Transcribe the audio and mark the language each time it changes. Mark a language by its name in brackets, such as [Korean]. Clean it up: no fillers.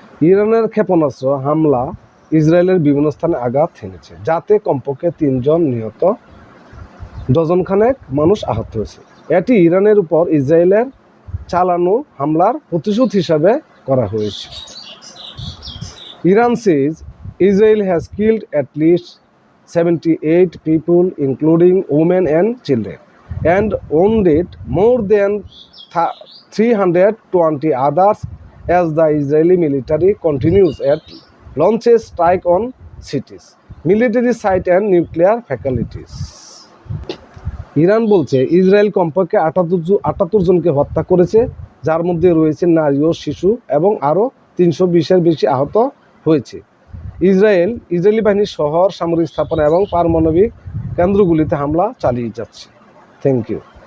[Bangla] ইরানের ক্ষেপণাস্ত্র হামলা ইসরায়েলের বিভিন্ন স্থানে আঘাত হেনেছে, যাতে কমপক্ষে 3 জন নিহত, ডজনখানেক মানুষ আহত হয়েছে। এটি ইরানের উপর ইসরায়েলের চালানো হামলার প্রতিশোধ হিসাবে করা হয়েছে। [English] Iran says Israel has killed at least 78 people including women and children and wounded more than 320 others as the Israeli military continues at launches strike on cities, military sites and nuclear facilities. [Bangla] Iran বলছে Israel কমপক্ষে 78 জনকে হত্যা করেছে, যার মধ্যে রয়েছে নারী ও শিশু, এবং আরও 320-এর বেশি আহত হয়েছে। ইসরায়েলি বাহিনী শহর, সামরিক স্থাপনা এবং পারমাণবিক কেন্দ্রগুলিতে হামলা চালিয়ে যাচ্ছে। [English] Thank you.